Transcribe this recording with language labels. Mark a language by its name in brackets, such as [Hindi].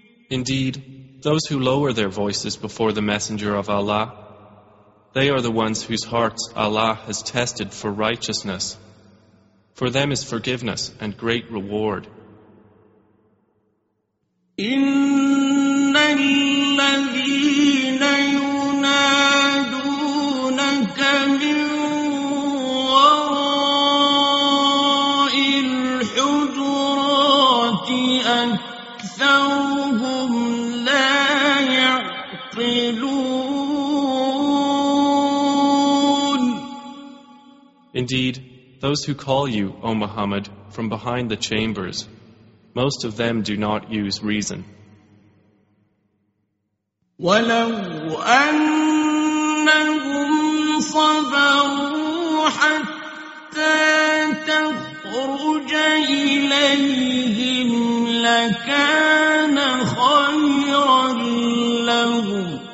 [English] Indeed, those who lower their voices before the Messenger of Allah, they are the ones whose hearts Allah has tested for righteousness. For them is forgiveness and great reward. [Arabic] إن الذين ينادونك من وراء الحجرات أكثرهم لا يعقلون. [English] Indeed, those who call you, O Muhammad, from behind the chambers, most of them do not use reason. [Arabic] وَلَوْ أَنَّهُمْ صَبَرُوا حَتَّى تَخْرُجَ إِلَيْهِمْ لَكَانَ خَيْرًا لَهُمْ.